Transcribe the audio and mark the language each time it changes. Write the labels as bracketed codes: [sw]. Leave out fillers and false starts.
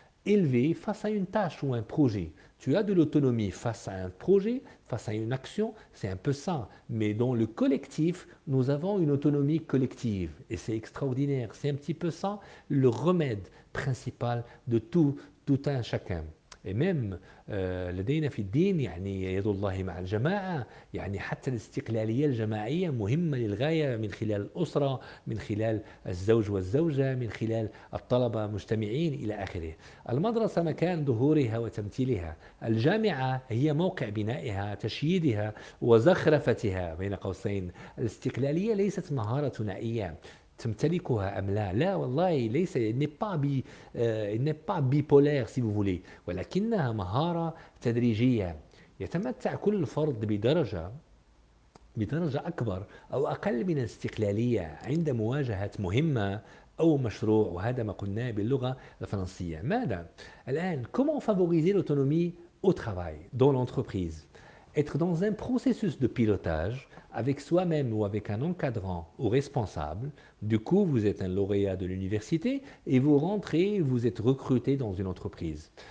[fr] élevé face à une tâche ou un projet. Tu as de l'autonomie face à un projet, face à une action, c'est un peu ça. Mais dans le collectif, nous avons une autonomie collective. Et c'est extraordinaire. C'est un petit peu ça le remède principal de tout un chacun. Et même [ar] لدينا في الدين يعني يد الله مع الجماعة يعني حتى الاستقلالية الجماعية مهمة للغاية من خلال الأسرة من خلال الزوج والزوجة من خلال الطلبة مجتمعين إلى آخره. المدرسة مكان ظهورها وتمثيلها، الجامعة هي موقع بنائها تشييدها وزخرفتها بين قوسين. الاستقلالية ليست مهارة ثنائية تمتلكها أم لا، لا والله ليس [fr] il n'est pas bipolaire si vous voulez، [ar] ولكنها مهارة تدريجية يتمتع كل فرد بدرجة أكبر أو أقل من الاستقلالية عند مواجهة مهمة أو مشروع، وهذا ما قلناه باللغة الفرنسية. ماذا؟ الآن [fr] comment favoriser l'autonomie au travail, dans l'entreprise. Être dans un processus de pilotage avec soi-même ou avec un encadrant ou responsable. Du coup, vous êtes un lauréat de l'université et vous rentrez, vous êtes recruté dans une entreprise.